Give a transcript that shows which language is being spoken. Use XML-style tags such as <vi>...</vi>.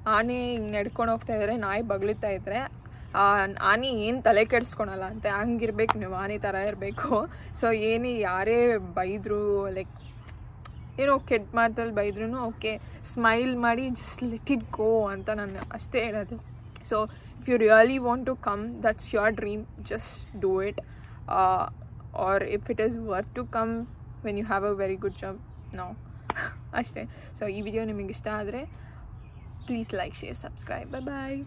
<kn>ಆನೆ ಹಿಂಗೆ ನಡ್ಕೊಂಡು ಹೋಗ್ತಾಯಿದ್ರೆ, ನಾಯಿ ಬಗ್ಳುತ್ತಾ ಇದ್ದರೆ ಆನೆ ಏನು ತಲೆ ಕೆಡಿಸ್ಕೊಳಲ್ಲ ಅಂತ. ಹಂಗಿರ್ಬೇಕು ನೀವು, ಆನೆ ಥರ ಇರಬೇಕು. ಸೊ ಯಾರೇ ಬೈದರು, ಲೈಕ್ ಏನೋ ಕೆಟ್ಟ ಮಾತಲ್ಲಿ ಬೈದ್ರೂ ಓಕೆ, ಸ್ಮೈಲ್ ಮಾಡಿ</kn> <en>just let it go</en> <kn>ಅಂತ ನಾನು ಅಷ್ಟೇ ಹೇಳೋದು.</kn> <en>So if you really want to come, that's your dream, just do it. Or if it is worth to come when you have a very good job, no.</en> <kn>ಅಷ್ಟೇ. So ಈ video ನಿಮಗೆ ಇಷ್ಟ ಆದರೆ please like, share, subscribe. Bye bye.</kn>